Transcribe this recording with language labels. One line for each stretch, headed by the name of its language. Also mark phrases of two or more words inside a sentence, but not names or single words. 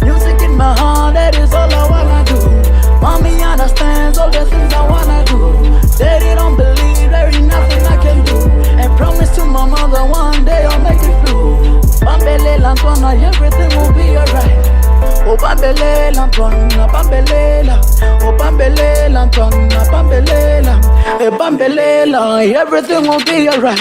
English: Music in my heart, that is all I wanna do. Mommy understands all the things I wanna do. Daddy don't believe there ain't nothing I can do. And promise to my mother one day I'll make it through. Bambelela Antoine, everything will be alright.
Zulu: Oh bambelela ntwana bambelela. Oh bambelela ntwana bambelela. Bambelela,
English: everything will be alright.